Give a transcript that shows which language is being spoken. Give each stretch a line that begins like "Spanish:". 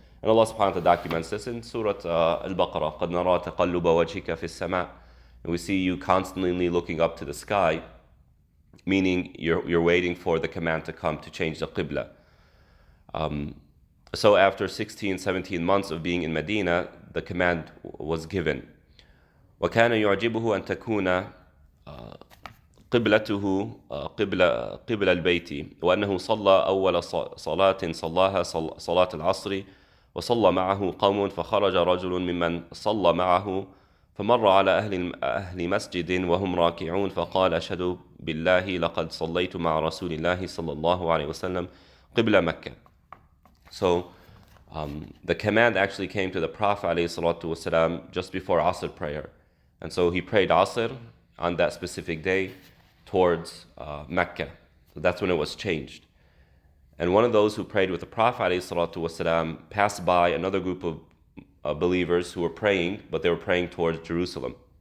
English: And Allah subhanahu wa ta'ala documents this in Surah Al-Baqarah,
Arabic: قَدْ نَرَى تَقَلُّبَ وَجْهِكَ فِي السَّمَاءِ.
English: And we see you constantly looking up to the sky, meaning you're waiting for the command to come to change the Qibla. So after 16, 17 months of being in Medina, the command was given.
Arabic: وَكَانَ يُعْجِبُهُ أَن تَكُونَ قبلته قبل البيت وأنه صلى أول صلاة صلاها صلاة العصر وصلى معه قوم فخرج رجل ممن صلى معه فمر على أهل مسجد وهم راكعون فقال أشهد بالله لقد صليت مع رسول الله صلى الله عليه وسلم قبل مكة.
English: So the command actually came to the Prophet ﷺ just before Asr prayer. And so he prayed Asr on that specific day towards Mecca. So that's when it was changed. And one of those who prayed with the Prophet ﷺ passed by another group of believers who were praying, but they were praying towards Jerusalem.